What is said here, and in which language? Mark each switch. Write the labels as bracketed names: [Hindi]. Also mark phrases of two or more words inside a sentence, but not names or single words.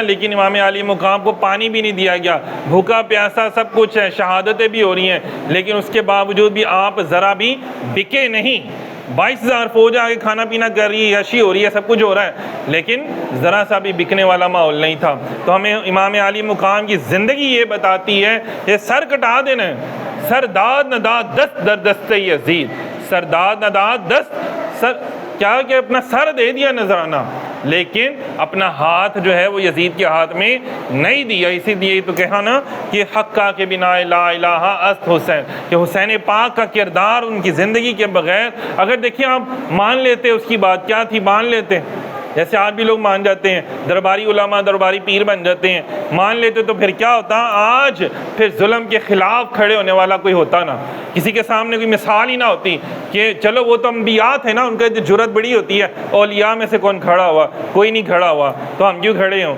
[Urdu] لیکن امام علی مقام کو پانی بھی نہیں دیا گیا, بھوکا پیاسا سب کچھ ہے, شہادتیں بھی ہو رہی ہیں, لیکن اس کے باوجود بھی آپ ذرا بھی بکے نہیں. 22,000 فوج آگے کھانا پینا کر رہی ہے, عشی ہو رہی ہے, سب کچھ ہو رہا ہے, لیکن ذرا سا بھی بکنے والا ماحول نہیں تھا. تو ہمیں امام علی مقام کی زندگی یہ بتاتی ہے کہ سر کٹا دینا ہے, [Persian] سرداد نداد دست در دست یزید, سرداد نداد دست سر, [Urdu] کیا کہ اپنا سر دے دیا نذرانہ, لیکن اپنا ہاتھ جو ہے وہ یزید کے ہاتھ میں نہیں دیا. اسی لیے تو کہا نا کہ [Persian] حق کا کے بنا لا الہ است حسین, [Urdu] کہ حسین پاک کا کردار ان کی زندگی کے بغیر اگر دیکھیں آپ مان لیتے اس کی بات کیا تھی, مان لیتے جیسے آج بھی لوگ مان جاتے ہیں, درباری علماء درباری پیر بن جاتے ہیں, مان لیتے تو پھر کیا ہوتا, آج پھر ظلم کے خلاف کھڑے ہونے والا کوئی ہوتا نا, کسی کے سامنے کوئی مثال ہی نہ ہوتی کہ چلو وہ تو انبیاء تھے نا, ان کا جرأت بڑی ہوتی ہے, اولیاء میں سے کون کھڑا ہوا, کوئی نہیں کھڑا ہوا, تو ہم کیوں کھڑے ہوں.